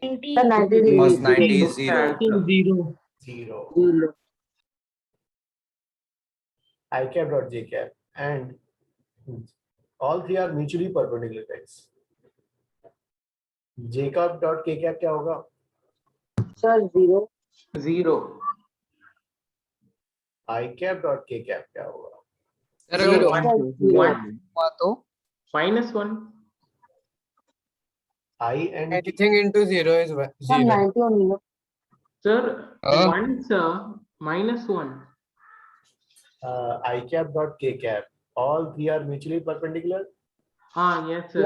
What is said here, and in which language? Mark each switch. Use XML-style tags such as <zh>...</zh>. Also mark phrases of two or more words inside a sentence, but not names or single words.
<en>Sir, 90 degrees. Cos 90 is 0. 0. 0. I cap dot j cap, and all three are mutually perpendicular, guys. J cap dot k cap</en> <hi>क्या होगा?</hi> <en>Sir, 0. 0. I cap dot k cap</en> <hi>क्या होगा?</hi> <en>Sir, Sir,</en> <hi>अगर 1 1 हुआ तो</hi> <en>minus 1. I and anything into 0 is Sir, 0. 90 only. No? Sir, Uh. 1 sir, minus 1. I cap dot k cap. All three are mutually perpendicular. Yes sir,</en>